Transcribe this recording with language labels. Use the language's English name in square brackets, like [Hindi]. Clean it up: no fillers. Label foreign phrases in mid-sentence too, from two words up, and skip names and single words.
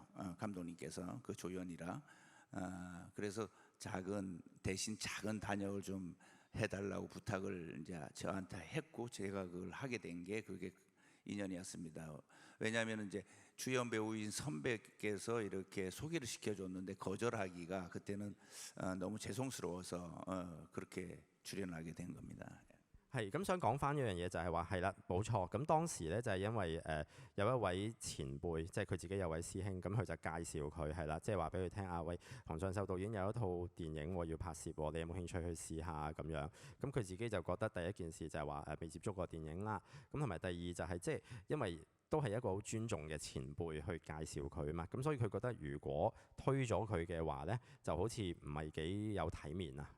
[Korean] 감독님께서 그 조연이라. 그래서 대신 작은 단역을 좀 해달라고 부탁을 이제 저한테 했고 제가 그걸 하게 된 게 그게 인연이었습니다. 왜냐하면 이제 주연 배우인 선배께서 이렇게 소개를 시켜줬는데 거절하기가 그때는 너무 죄송스러워서 그렇게 출연하게 된 겁니다. [Cantonese] 係咁想講翻一樣嘢就係話係啦，冇錯。咁當時咧就係因為有一位前輩，即係佢自己有位師兄，咁佢就介紹佢係啦，即係話俾佢聽啊，喂，洪尚秀導演有一套電影要拍攝喎，你有冇興趣去試下咁樣？咁佢自己就覺得第一件事就係話未接觸過電影啦，咁同埋第二就係即係因為都係一個好尊重嘅前輩去介紹佢嘛，咁所以佢覺得如果推咗佢嘅話咧，就好似唔係幾有體面啊。